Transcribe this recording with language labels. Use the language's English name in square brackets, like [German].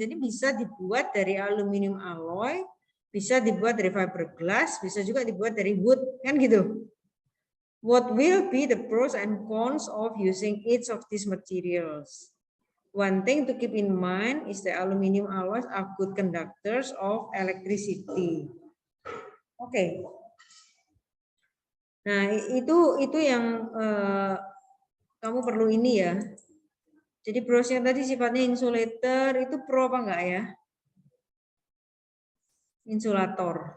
[Indonesian] Jadi bisa dibuat dari aluminium alloy, bisa dibuat dari fiberglass, bisa juga dibuat dari wood, kan gitu. [English] What will be the pros and cons of using each of these materials? One thing to keep in mind is the aluminium alloys are good conductors of electricity. [Indonesian] Oke. Nah, itu yang kamu perlu ini ya. Jadi prosnya tadi sifatnya insulator, itu pro apa enggak ya? Insulator.